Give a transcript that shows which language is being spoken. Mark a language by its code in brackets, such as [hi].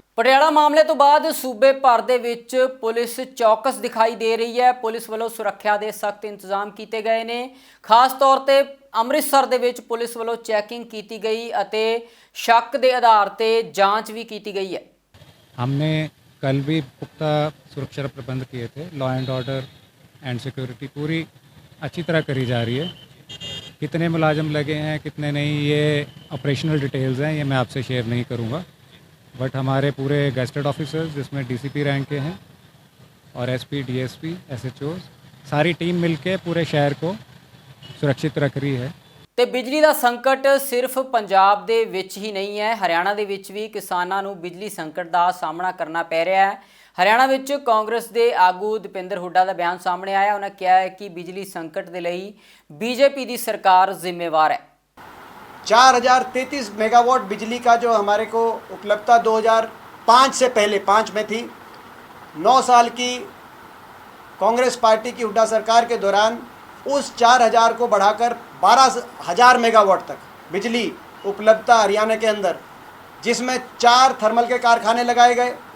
[pa] ਪਟਿਆਲਾ ਮਾਮਲੇ ਤੋਂ ਬਾਅਦ ਸੂਬੇ ਭਰ ਦੇ ਵਿੱਚ ਪੁਲਿਸ ਚੌਕਸ ਦਿਖਾਈ ਦੇ ਰਹੀ ਹੈ। ਪੁਲਿਸ ਵੱਲੋਂ ਸੁਰੱਖਿਆ ਦੇ ਸਖਤ ਇੰਤਜ਼ਾਮ ਕੀਤੇ ਗਏ ਨੇ। ਖਾਸ ਤੌਰ ਤੇ ਅੰਮ੍ਰਿਤਸਰ ਦੇ ਵਿੱਚ ਪੁਲਿਸ ਵੱਲੋਂ ਚੈਕਿੰਗ ਕੀਤੀ ਗਈ ਅਤੇ ਸ਼ੱਕ ਦੇ ਆਧਾਰ ਤੇ ਜਾਂਚ ਵੀ ਕੀਤੀ ਗਈ ਹੈ। [hi] हमने कल भी पुख्ता सुरक्षा प्रबंध किए थे। Law and order and security पूरी अच्छी तरह करी जा रही है। कितने मुलाजिम लगे हैं कितने नहीं, ये ऑपरेशनल डिटेल्स हैं, ये मैं आपसे शेयर नहीं करूँगा। बट हमारे पूरे गेस्टेड ऑफिसर्स जिसमें डीसीपी रैंक के हैं और एसपी, डीएसपी, एसएचओज, सारी टीम मिलके पूरे शहर को सुरक्षित रख रही है। [pa] ਤੇ ਬਿਜਲੀ ਦਾ ਸੰਕਟ ਸਿਰਫ ਪੰਜਾਬ ਦੇ ਵਿੱਚ ਹੀ ਨਹੀਂ ਹੈ, ਹਰਿਆਣਾ ਦੇ ਵਿੱਚ ਵੀ ਕਿਸਾਨਾਂ ਨੂੰ ਬਿਜਲੀ ਸੰਕਟ ਦਾ ਸਾਹਮਣਾ ਕਰਨਾ ਪੈ ਰਿਹਾ ਹੈ। ਹਰਿਆਣਾ ਵਿੱਚ ਕਾਂਗਰਸ ਦੇ ਆਗੂ ਦੀਪਿੰਦਰ ਹੁੱਡਾ ਦਾ ਬਿਆਨ ਸਾਹਮਣੇ ਆਇਆ। ਉਹਨਾਂ ਕਿਹਾ ਹੈ ਕਿ ਬਿਜਲੀ ਸੰਕਟ ਦੇ ਲਈ बीजेपी ਦੀ ਸਰਕਾਰ ਜ਼ਿੰਮੇਵਾਰ है। [hi] 4033 मेगावाट बिजली का जो हमारे को उपलब्धता 2005 से पहले 5 में थी। 9 साल की कांग्रेस पार्टी की हुड्डा सरकार के दौरान उस 4000 को बढ़ाकर 12000 मेगावाट तक बिजली उपलब्धता हरियाणा के अंदर, जिसमें 4 थर्मल के कारखाने लगाए गए।